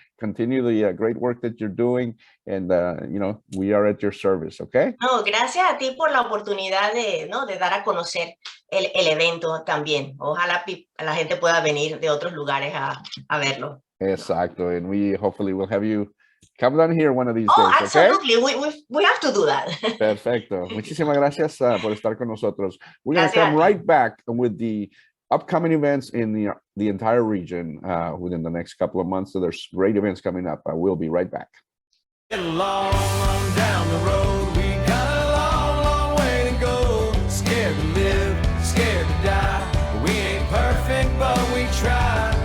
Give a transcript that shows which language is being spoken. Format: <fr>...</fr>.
<en>Continue the great work that you're doing, and we are at your service. Okay.</en> <es>No, gracias a ti por la oportunidad de dar a conocer el evento también. Ojalá la gente pueda venir de otros lugares a verlo.</es> <en>Exacto, and we hopefully will have you Come down here one of these Oh, days, okay? absolutely. We have to do that.</en> <es>Perfecto. Muchísimas gracias por estar con nosotros.</es> <en>We're going to come right back with the upcoming events in the entire region within the next couple of months. So there's great events coming up. We'll be right back. Long down the road, we got a long, long way to go. Scared to live, scared to die. We ain't perfect, but we try.</en>